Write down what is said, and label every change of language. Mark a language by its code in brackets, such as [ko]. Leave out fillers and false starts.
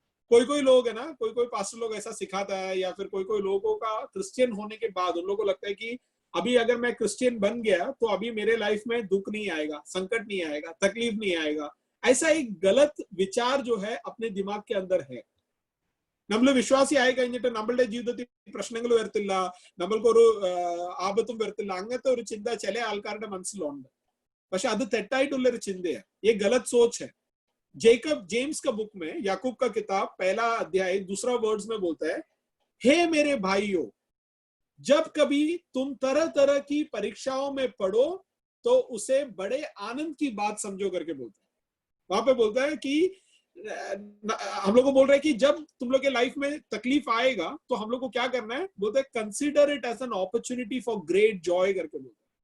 [hi] कोई लोग है ना, कोई पास्टर लोग ऐसा सिखाता है, या फिर कोई लोगों का क्रिश्चियन होने के बाद उन लोगों को लगता है कि अभी अगर मैं क्रिश्चियन बन गया तो अभी मेरे लाइफ में दुख नहीं आएगा, संकट नहीं आएगा, तकलीफ नहीं आएगा। ऐसा एक गलत विचार जो है अपने दिमाग के अंदर है। [ml] നമ്മൾ വിശ്വാസി ആയി കഴിഞ്ഞിട്ട് നമ്മളുടെ ജീവിതത്തിൽ പ്രശ്നങ്ങൾ വരത്തില്ല, നമ്മൾക്കൊരു ആപത്തും വരത്തില്ല, അങ്ങനത്തെ ഒരു ചിന്ത ചില ആൾക്കാരുടെ മനസ്സിലുണ്ട്, പക്ഷെ അത് തെറ്റായിട്ടുള്ള ഒരു ചിന്തയാണ്, [hi] ये गलत सोच है। जेम्स का बुक में, याकूब का किताब पहला अध्याय दूसरा वर्ड्स में बोलता है, हे मेरे भाइयों, जब कभी तुम तरह तरह की परीक्षाओं में पढ़ो तो उसे बड़े आनंद की बात समझो करके बोलता है। वहां पे बोलता है कि हम लोग को बोल रहे हैं कि जब तुम लोग के लाइफ में तकलीफ आएगा तो हम लोग को क्या करना है, बोलते हैं [en] consider it as an opportunity for great joy [hi] करके बोलते हैं।